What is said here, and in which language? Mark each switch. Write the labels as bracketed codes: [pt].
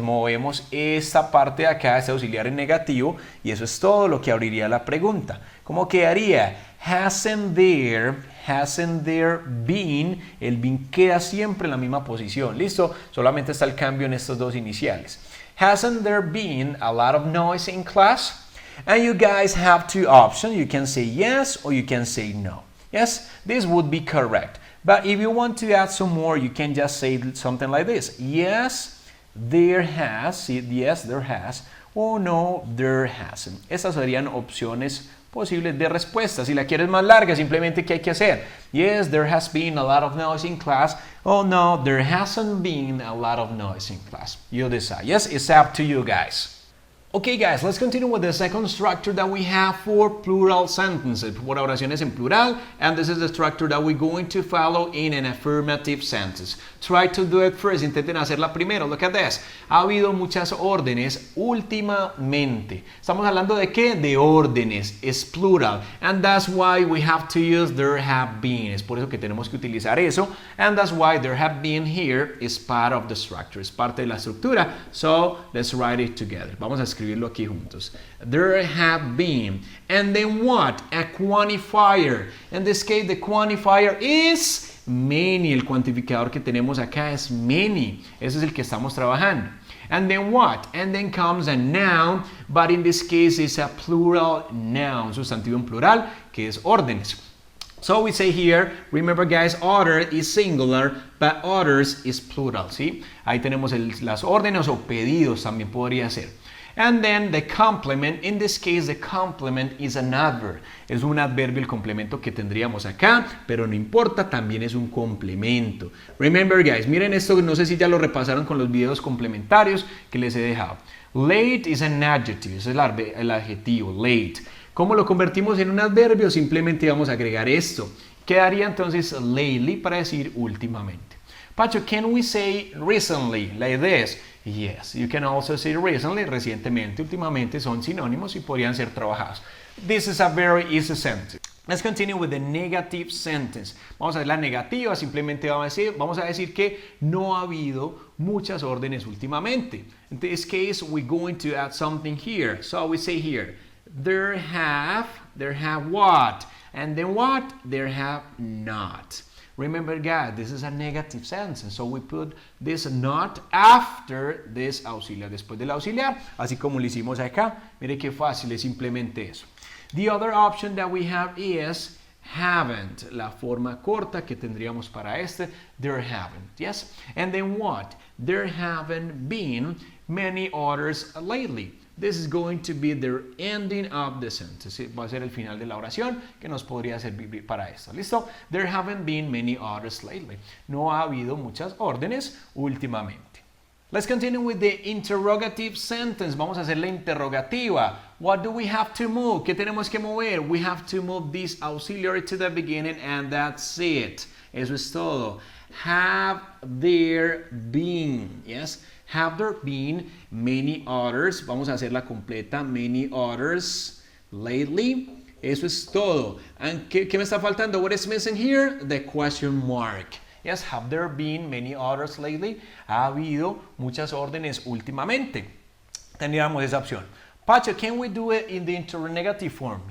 [es] Movemos esta parte de acá, este auxiliar en negativo, y eso es todo lo que abriría la pregunta. ¿Cómo quedaría? [en] Hasn't there been, [es] el been queda siempre en la misma posición, ¿listo? Solamente está el cambio en estos dos iniciales. [en] Hasn't there been a lot of noise in class? And you guys have two options. You can say yes or you can say no. Yes, this would be correct. But if you want to add some more, you can just say something like this. Yes, there has. Yes, there has. Or no, there hasn't. [es] Estas serían opciones posibles de respuesta. Si la quieres más larga, simplemente ¿qué hay que hacer? [en] Yes, there has been a lot of noise in class. Oh no, there hasn't been a lot of noise in class. You decide. Yes, it's up to you guys. Okay guys, let's continue with the second structure that we have for plural sentences, [es] por oraciones en plural, [en] and this is the structure that we're going to follow in an affirmative sentence. Try to do it first, [es] intenten hacerla primero. [en] Look at this. [es] Ha habido muchas órdenes últimamente. Estamos hablando de qué? De órdenes, es plural, [en] and that's why we have to use there have been. [es] Es por eso que tenemos que utilizar eso, [en] and that's why there have been here is part of the structure, [es] es parte de la estructura. [en] So, let's write it together. [es] Vamos a escribirlo aquí juntos. [en] There have been. And then what? A quantifier. In this case, the quantifier is many. [es] El cuantificador que tenemos acá es many. Ese es el que estamos trabajando. [en] And then what? And then comes a noun, but in this case it's a plural noun. [es] Sustantivo en plural, que es órdenes. [en] So we say here, remember guys, order is singular, but orders is plural, ¿sí? [es] Ahí tenemos las órdenes o pedidos también podría ser. [en] And then the complement, in this case the complement is an adverb. [es] Es un adverbio el complemento que tendríamos acá, pero no importa, también es un complemento. [en] Remember guys, [es] miren esto, no sé si ya lo repasaron con los videos complementarios que les he dejado. [en] Late is an adjective, [es] es el adjetivo, [en] late. [es] ¿Cómo lo convertimos en un adverbio? Simplemente vamos a agregar esto. Quedaría entonces lately para decir últimamente. [en] Pacho, can we say recently, like this? Yes, you can also say recently, [es] recientemente, últimamente son sinónimos y podrían ser trabajados. [en] This is a very easy sentence. Let's continue with the negative sentence. [es] Vamos a ver la negativa, simplemente vamos a decir que no ha habido muchas órdenes últimamente. [en] In this case, we're going to add something here. So we say here, there have what? And then what? There have not. Remember guys, this is a negative sentence, so we put this not after this auxiliar, [es] después del auxiliar, así como lo hicimos acá. Mire qué fácil, es simplemente eso. [en] The other option that we have is haven't, [es] la forma corta que tendríamos para este, [en] there haven't, yes? And then what? There haven't been many orders lately. This is going to be the ending of the sentence. [es] Va a ser el final de la oración que nos podría servir para esto. ¿Listo? [en] There haven't been many orders lately. [es] No ha habido muchas órdenes últimamente. [en] Let's continue with the interrogative sentence. [es] Vamos a hacer la interrogativa. [en] What do we have to move? [es] ¿Qué tenemos que mover? [en] We have to move this auxiliary to the beginning and that's it. [es] Eso es todo. [en] Have there been, yes? Have there been many others? [es] Vamos a hacerla completa. [en] Many others lately. [es] Eso es todo. And ¿qué me está faltando? [en] What is missing here? The question mark. Yes, have there been many others lately? [es] Ha habido muchas órdenes últimamente. Tendríamos esa opción. [en] Pacho, can we do it in the interrogative form?